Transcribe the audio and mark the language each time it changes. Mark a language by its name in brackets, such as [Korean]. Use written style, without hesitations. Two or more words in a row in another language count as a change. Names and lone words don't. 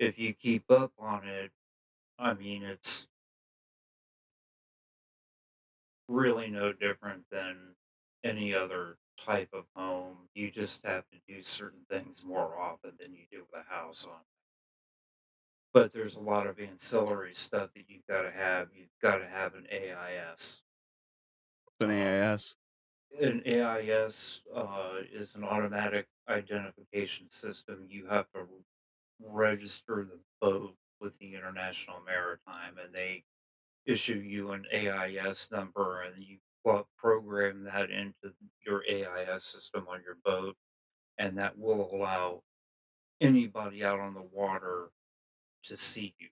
[English] If you keep up on it, I mean, it's really no different than any other type of home. You just have to do certain things more often than you do with a house on. But there's a lot of ancillary stuff that you've got to have. You've got to have an AIS. an Um, AIS. an AIS is an automatic identification system. You have to register the boat with the International Maritime, and they issue you an AIS number, and you program that into your AIS system on your boat, and that will allow anybody out on the water to see you.